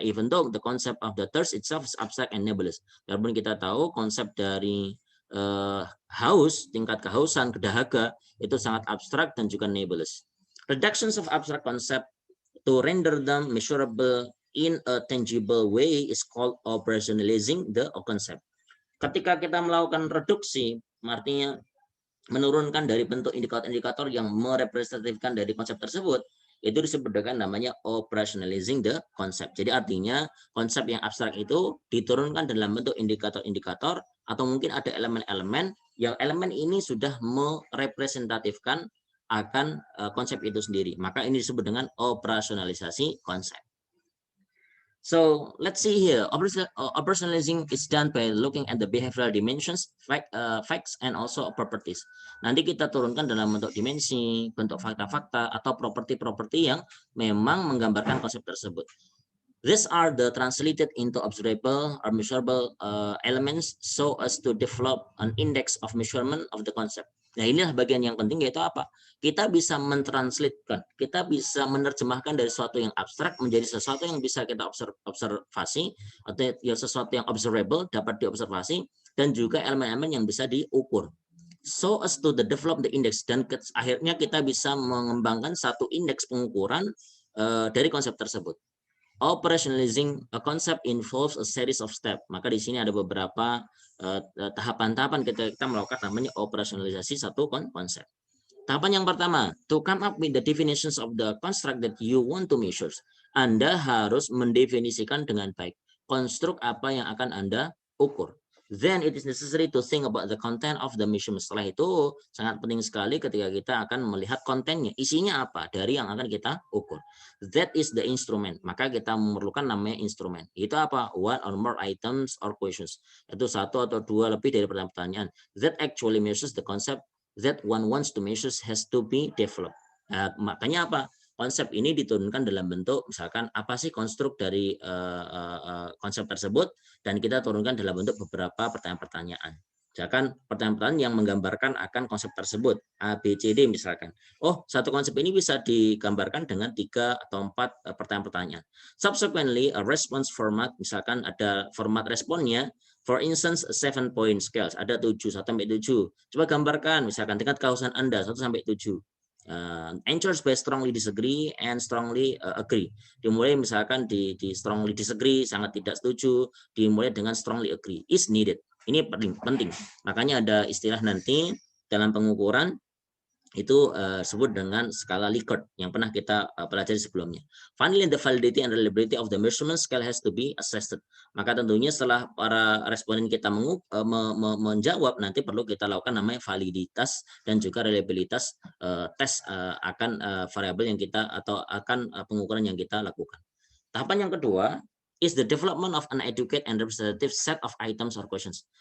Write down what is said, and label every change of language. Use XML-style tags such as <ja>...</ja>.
<en>Even though the concept of the thirst itself is abstract and nebulous.</en> <id>Walaupun kita tahu konsep dari haus, tingkat kehausan, dahaga itu sangat abstrak dan juga nebulous.</id> <en>Reductions of abstract concept to render them measurable in a tangible way is called operationalizing the concept.</en> <id>Ketika kita melakukan reduksi, artinya menurunkan dari bentuk indikator-indikator yang merepresentatifkan dari konsep tersebut, itu disebut dengan namanya operationalizing the concept. Jadi artinya konsep yang abstrak itu diturunkan dalam bentuk indikator-indikator atau mungkin ada elemen-elemen yang elemen ini sudah merepresentatifkan akan konsep itu sendiri. Maka ini disebut dengan operasionalisasi konsep.</id> <en>So let's see here. Operationalizing is done by looking at the behavioral dimensions, facts, and also properties.</en> <id>Nanti kita turunkan dalam bentuk dimensi, bentuk fakta-fakta, atau properti-properti yang memang menggambarkan konsep tersebut.</id> <en>These are the translated into observable or measurable elements so as to develop an index of measurement of the concept.</en> <id>Nah, inilah bagian yang penting, yaitu apa? Kita bisa mentranslatekan, kita bisa menerjemahkan dari sesuatu yang abstrak menjadi sesuatu yang bisa kita observasi, atau sesuatu yang observable, dapat diobservasi, dan juga elemen-elemen yang bisa diukur.</id> <en>So as to develop the index,</en> <id>dan akhirnya kita bisa mengembangkan satu indeks pengukuran dari konsep tersebut.</id> <en>Operationalizing a concept involves a series of steps.</en> <id>Maka di sini ada beberapa tahapan-tahapan kita melakukan namanya operasionalisasi satu konsep. Tahapan yang pertama,</id> <en>to come up with the definitions of the construct that you want to measure.</en> <id>Anda harus mendefinisikan dengan baik konstruk apa yang akan Anda ukur.</id> <en>Then it is necessary to think about the content of the measurement.</en> <id>Setelah itu sangat penting sekali ketika kita akan melihat kontennya, isinya apa dari yang akan kita ukur.</id> <en>That is the instrument.</en> <id>Maka kita memerlukan namanya instrumen. Itu apa?</id> <en>One or more items or questions.</en> <id>Itu satu atau dua lebih dari pertanyaan.</id> <en>That actually measures the concept that one wants to measure has to be developed.</en> <id>Nah, makanya apa? Konsep ini diturunkan dalam bentuk misalkan apa sih konstruk dari konsep tersebut, dan kita turunkan dalam bentuk beberapa pertanyaan-pertanyaan. Misalkan pertanyaan-pertanyaan yang menggambarkan akan konsep tersebut, A, B, C, D misalkan. Oh, satu konsep ini bisa digambarkan dengan 3 atau 4 pertanyaan-pertanyaan.</id> <en>Subsequently, a response format,</en> <id>misalkan ada format responnya,</id> <en>for instance, 7-point scales,</en> <id>ada 7, 1 sampai 7. Coba gambarkan, misalkan tingkat kehausan Anda, 1 sampai 7.</id> <en>Answers by strongly disagree and strongly agree.</en> <id>Dimulai misalkan di strongly disagree, sangat tidak setuju, dimulai dengan strongly agree,</id> <en>is needed.</en> <id>Ini penting. Makanya ada istilah nanti dalam pengukuran Itu disebut dengan skala Likert yang pernah kita pelajari sebelumnya.</id> <en>Finally, the validity and reliability of the measurement scale has to be assessed.</en> <id>Maka tentunya setelah para responden kita menjawab, nanti perlu kita lakukan namanya validitas dan juga reliabilitas tes akan variabel yang kita atau akan pengukuran yang kita lakukan. Tahapan yang kedua</id> <en>is the development of an adequate and representative set of items or questions.</en>